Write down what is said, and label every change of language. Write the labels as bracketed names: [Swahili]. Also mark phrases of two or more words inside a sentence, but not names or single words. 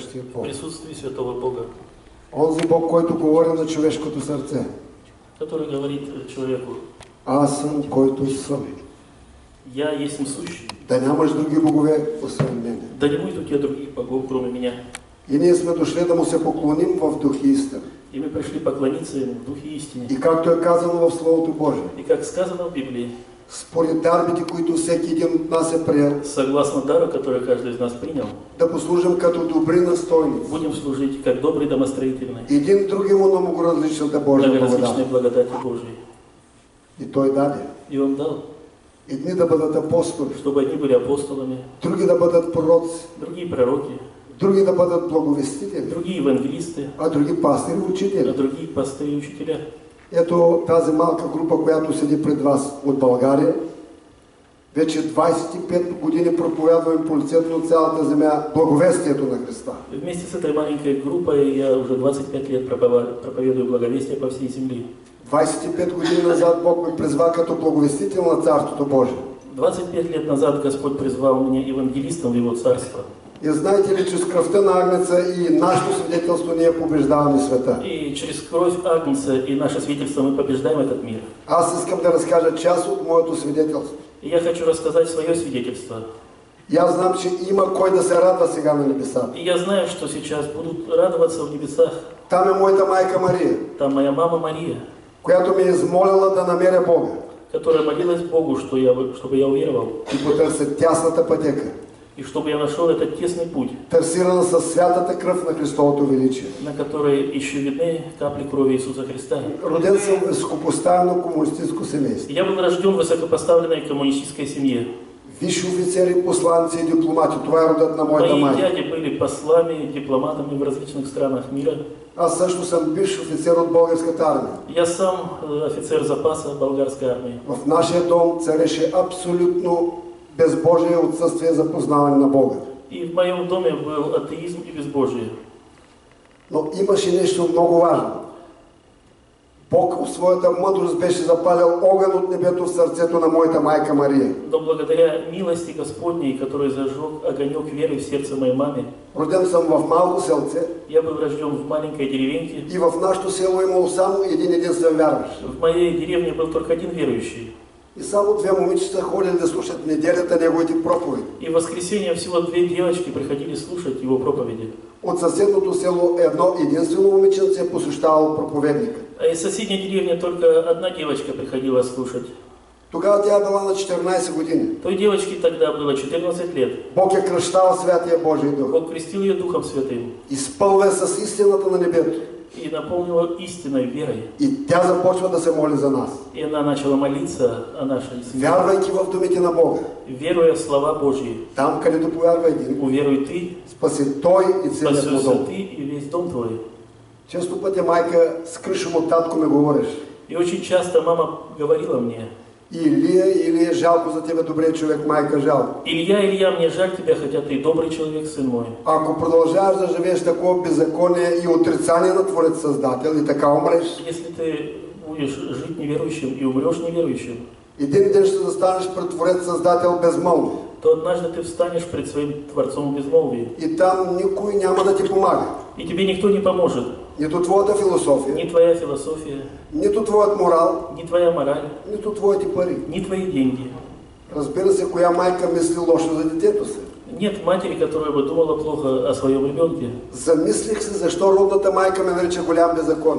[Bulgarian] говорящия Бог. [Russian] В присутствии Святого Бога. [Bulgarian] Онзи Бог, който говори на човешкото сърце. [Russian] Который говорит человеку: [Bulgarian] Аз съм, който съм. [Russian] я есть сущий. [Bulgarian] Да нямаш други богове, освен мене. [Russian] Да не будет у тебя других богов, кроме меня. [Bulgarian] И ние сме дошли да му се поклоним в дух и истина. [Russian] И мы пришли поклониться Ему в Духе истине. [Bulgarian] И както е казано в Словото Божие. [Russian] И как сказано в Библии. [Bulgarian] Според дарбите, които всеки един от нас е приел. [Russian] Согласно дару, который каждый из нас принял. [Bulgarian] Да послужим като добри настойници. [Russian] Будем служить как добрые домостроительные. [Bulgarian] Един другиму на многоразличната Божия [Russian] Многоразличные благодати Божьей. [Bulgarian] И Той даде. [Russian] И Он дал. [Bulgarian] Едни да бъдат апостоли. [Russian] Чтобы одни были апостолами. [Bulgarian] Други да бъдат пророци. [Russian] Другие пророки. [Bulgarian] Други да бъдат благовестители. [Russian] Другие евангелисты. [Bulgarian] А други пастири и учители. [Russian] А другие пастыри и учителя. [Bulgarian] Ето тази малка група, която седи пред вас от България, вече 25 години проповядваме по лицето на цялата земя благовестието на Христа. [Russian] Вместе с этой маленькой группой я уже 25 лет проповедую благовестие по всей земле. [Bulgarian] 25 години назад Бог ме призва като благовестител на Царството Божие. [Russian] 25 лет назад Господь призвал меня евангелистом в Его Царство. [Bulgarian] И знаете ли, чрез кръвта на Агнеца и нашето свидетелство ние побеждаваме света. [Russian] И через кровь Агнца и наше свидетельство мы побеждаем этот мир. [Bulgarian] Аз искам да разкажа част от моето свидетелство. [Russian] И я хочу рассказать свое свидетельство. [Bulgarian] И аз знам, че има кой да се радва сега на небесата. [Russian] И я знаю, что сейчас будут радоваться в небесах. [Bulgarian] Там е моята майка Мария. [Russian] Там моя мама Мария, [Bulgarian] която ме е измолила да намеря Бога. [Russian] Которая молилась Богу, чтобы я уверовал. [Bulgarian] И потърся тясната пътека. [Russian] И чтобы я нашел этот тесный путь, [Bulgarian] търсирана със святата кръв на Христовото величие. [Russian] На которой еще видны капли крови Иисуса Христа. [Bulgarian] Роден съм в високопоставено комунистическо семейство. [Russian] Я был рожден в высокопоставленной коммунистической семье. [Bulgarian] Висши офицери, посланци и дипломати. Това е родът на моята майка. [Russian] Мои дяди были послами, дипломатами в различных странах мира. [Bulgarian] Аз също съм бивш офицер от българската армия. [Russian] Я сам офицер запаса българской армии. [Bulgarian] В нашия дом цареше абсолютно безбожие, отсъствие за познаване на Бога. [Russian] И в моем доме был атеизм и безбожие. [Bulgarian] Но имаше нещо много важно. Бог в своята мъдрост беше запалил огън от небето в сърцето на моята майка Мария. [Russian] Но благодаря милости Господней, который зажег огонек веры в сердце моей мамы, [Bulgarian] роден съм в малко селце. [Russian] Я был рожден в маленькой деревеньке. [Bulgarian] И в нашето село имало само един единствен вярващ. [Russian] В моей деревне был только один верующий. [Bulgarian] И само две момичета ходили да слушат неделята неговите проповеди. [Russian] И в воскресенье всего две девочки приходили слушать его проповеди. [Bulgarian] От съседното село едно единствено момиченце посещавало проповедника. [Russian] А из соседней деревни только одна девочка приходила слушать. [Bulgarian] Тогава тя била на 14 години. [Russian] Той девочке тогда было 14 лет. [Bulgarian] Бог я кръщал Святия Божий Дух. [Russian] Бог крестил ее Духом Святым. [Bulgarian] Изпълва с истината на небето. [Russian] И наполнила истинной верой. [Bulgarian] И тя започва да се моли за нас. [Russian] И она начала молиться о нашей семье. [Bulgarian] Вярвайки в думите на Бога. [Russian] Веруя в слова Божьи. [Bulgarian] Там, където повярва един. [Russian] Уверуй ты. [Bulgarian] Спаси той и целият му дом. [Russian] Спасешься ты и весь дом твой. [Bulgarian] Често пъти майка с кръшом от татко ме говориш. [Russian] И очень часто мама говорила мне: [Bulgarian] Илия, жалко за тебе, добрый човек, майка, жалко. [Russian] Илья, мне жаль тебя, хотя ты добрый человек, сын мой. [Bulgarian] Ако продължаваш да живееш такова беззаконие и отрицание на Творец Създател и така умреш, [Russian] если ты будешь жить неверующим и умрешь неверующим, [Bulgarian] един ден ще застанеш пред Творец Създател безмълвен. [Russian] То однажды ты встанешь пред своим Творцом в безмолвии. [Bulgarian] И там никой няма да ти помага. [Russian] И тебе никто не поможет. [Bulgarian] Нито твоята философия, [Russian] ни твоя философия, [Bulgarian] нито твоят морал, [Russian] ни твоя мораль, [Bulgarian] нито твоите пари. [Russian] ни твои деньги. [Bulgarian] Разбира се, коя майка мисли лошо за детето си. [Russian] Нет матери, которая бы думала плохо о своем ребенке. [Bulgarian] Замислих се, защо родната майка ме нарича голям беззаконник.